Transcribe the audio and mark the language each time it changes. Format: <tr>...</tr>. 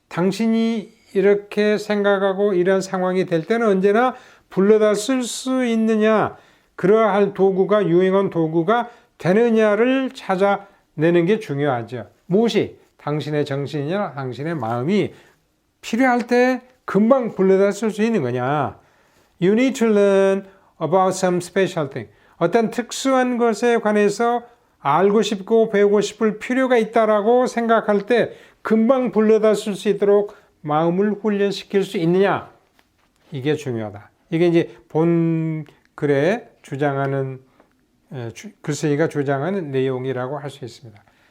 <ko>당신이 이렇게 생각하고 이런 상황이 될 때는 언제나 불러다 쓸 수 있느냐, 그러할 도구가, 유용한 도구가 되느냐를 찾아내는 게 중요하죠. 무엇이? 당신의 정신이나 당신의 마음이 필요할 때 금방 불러다 쓸 수 있는 거냐.</ko> <en>You need to learn about some special thing.</en> <ko>어떤 특수한 것에 관해서 알고 싶고 배우고 싶을 필요가 있다라고 생각할 때 금방 불러다 쓸 수 있도록 마음을 훈련시킬 수 있느냐. 이게 중요하다. 이게 이제 본 글에 주장하는, 글쓰기가 주장하는 내용이라고 할 수 있습니다.</ko>